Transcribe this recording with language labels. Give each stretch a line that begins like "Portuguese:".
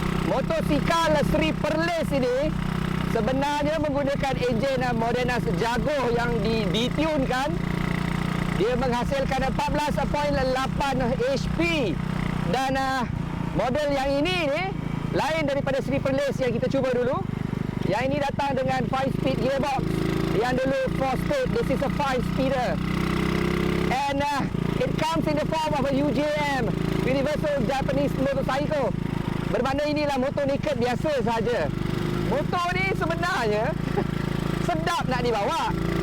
Malay: Motosikal Seri Perlis ini sebenarnya menggunakan enjin Modenas Jaguar yang ditunkan. Dia menghasilkan 14.8 HP dan model yang ini ni lain daripada Seri Perlis yang kita cuba dulu. Yang ini datang dengan 5-speed gearbox. Yang dulu 4-speed,
English: this is a 5-speeder. And it comes in the form of a UJM, Universal Japanese Motorcycle.
Malay: Bermakna inilah motor naked biasa saja. Motor ni sebenarnya sedap nak dibawa.